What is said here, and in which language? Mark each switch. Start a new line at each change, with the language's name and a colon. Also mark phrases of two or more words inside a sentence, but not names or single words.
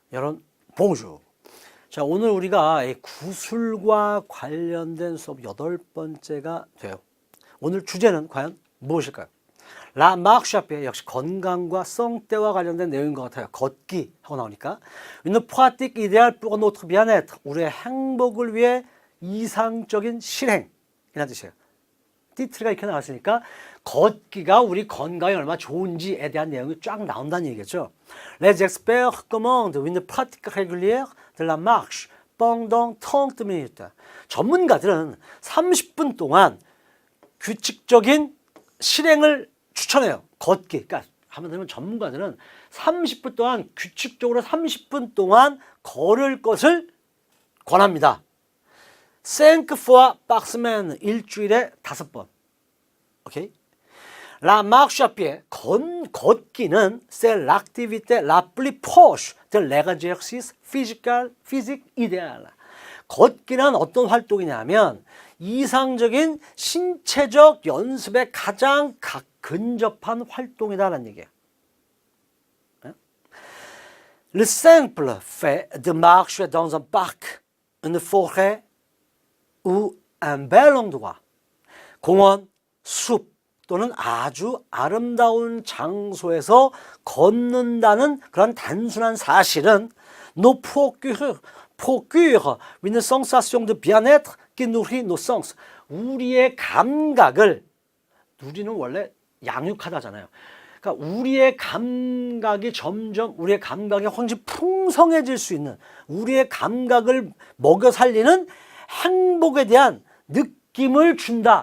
Korean: 여러분, 봉주. 자, 오늘 우리가 이 구술과 관련된 수업 8번째가 돼요. 오늘 주제는 과연 무엇일까요?
French: la marche à pied
Korean: 역시 건강과 성때와 관련된 내용인 것 같아요. 걷기 하고 나오니까.
French: Une pratique idéale pour notre bien-être.
Korean: 우리의 행복을 위해 이상적인 실행이라는 뜻이에요. 띠트가 이렇게 나왔으니까 걷기가 우리 건강에 얼마나 좋은지에 대한 내용이 쫙 나온다는 얘기겠죠.
French: Les experts recommandent une pratique régulière de la marche pendant 30 minutes.
Korean: 전문가들은 30분 동안 규칙적인 실행을 추천해요. 걷기. 그러니까 한마디로 전문가들은 30분 동안 규칙적으로 30분 동안 걸을 것을 권합니다.
French: 5 fois par semaine,
Korean: 일주일에 5번. 오케이?
French: La marche à pied, 걷기는 c'est l'activité la plus proche de l'exercice physique idéal.
Korean: 걷기는 어떤 활동이냐면 이상적인 신체적 연습에 가장 근접한 활동이다라는 얘기예요.
French: Le simple fait de marcher dans un parc, une forêt ou un bel endroit,
Korean: 공원, 숲 또는 아주 아름다운 장소에서 걷는다는 그런 단순한 사실은
French: nous procure une sensation de bien-être qui nourrit nos sens.
Korean: 우리의 감각을, 누리는 원래 양육하다잖아요. 그러니까 우리의 감각이 점점, 우리의 감각이 훨씬 풍성해질 수 있는, 우리의 감각을 먹여 살리는 행복에 대한 느낌을 준다.